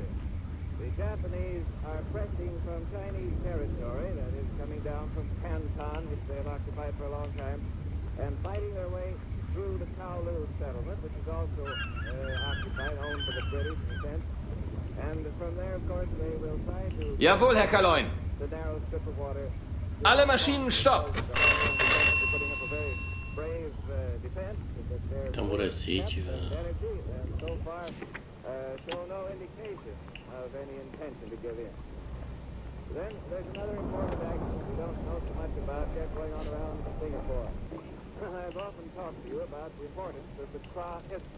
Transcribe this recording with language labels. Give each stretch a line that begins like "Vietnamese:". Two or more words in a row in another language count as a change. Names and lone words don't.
English: The Japanese are pressing from Chinese territory, that is coming down from Canton, which they have occupied for a long time, and fighting their way through the Kowloon settlement, which is also occupied, owned by the British in a sense. And from there, of course, they will try to...
German: Jawohl, Herr Kaloin.
English: The narrow strip of water...
German: Alle Maschinen stopp!
Czech: Tam bude síť.
English: So far, show no indication of any intention to give in. Then there's another important action we don't know so much about yet going on around Singapore. I've often talked to you about the importance of the Kra Isthmus.